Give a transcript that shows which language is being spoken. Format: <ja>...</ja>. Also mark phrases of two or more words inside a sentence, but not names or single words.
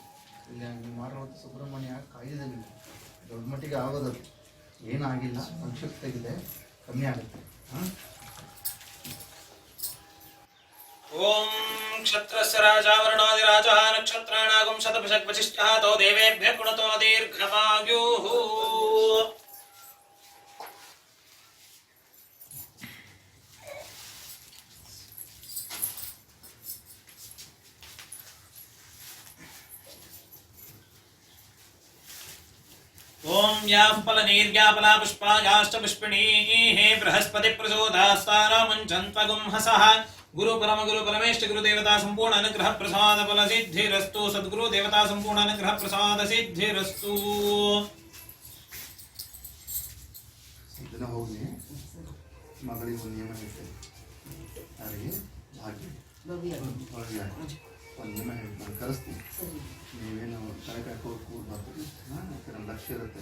<kn>ಇಲ್ಲಿ ಮಾಡುವಂಥ ಸುಬ್ರಹ್ಮಣ್ಯ ಕಾಯ್ದೆ ದೊಡ್ಡ ಮಟ್ಟಿಗೆ ಆಗೋದದು ಏನಾಗಿಲ್ಲ, ಸಂಕ್ಷಿಪ್ತಾಗಿದೆ, ಕಮ್ಮಿ ಆಗುತ್ತೆ.</kn> <sa>ಓಂ ಕ್ಷತ್ರಸ್ಯ ರಾಜಾವರಣಾದಿರಾಜಃ ನಕ್ಷತ್ರಾಣಾಗಂ ಶತಭಿಷಕ್ ವಸಿಷ್ಠಃ ತೋ ದೇವೇಭ್ಯಃ ಗುಣತೋ ದೀರ್ಘಮಾಯುಃ. ओम याः फलनीर्याफला पुष्पायाश्च पुष्पिणीः बृहस्पति प्रचोदयास्तारामञ्चन्त्वगुं हसः गुरु परमेष्ठ गुरुदेवता संपूर्ण अनुग्रह प्रसाद फल सिद्धिरस्तु. सद्गुरु देवता संपूर्ण अनुग्रह प्रसाद सिद्धिरस्तु.</sa> <kn>ಇದನ್ನ ಹೋಗಿ ಮಗಳಿಗೆ ಒಂದು ನಿಯಮ ಹೇಳ್ತೇವೆ, ಯಾರಿಗೆ ಭಾಗ್ಯ ಒಂದು ನಿಯಮ ಹೇಳಿ ನಾನು ಕರೆಸ್ತೀನಿ. ನೀವೇನು ತನಕ ಕೂಡಬಾರ್ದು, ನಮ್ಮ ಲಕ್ಷ್ಯ ಇರುತ್ತೆ.</kn>